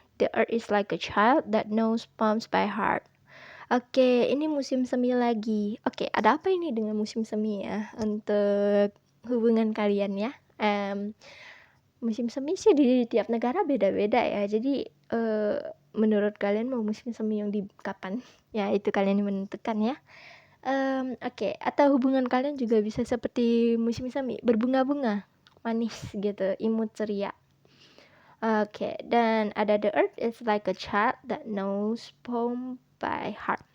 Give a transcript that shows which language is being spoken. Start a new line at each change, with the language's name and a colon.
English: The earth is like a child that knows poems by heart.
Indonesian: Oke, ini musim semi lagi. Oke, ada apa ini dengan musim semi ya untuk hubungan kalian ya? Musim semi sih di tiap negara beda-beda ya. Jadi menurut kalian mau musim semi yang di kapan? Ya itu kalian yang menentukan ya. Oke, atau hubungan kalian juga bisa seperti musim semi, berbunga-bunga, manis gitu, imut ceria. Oke, dan ada
English: the earth is like a child that knows poem by heart.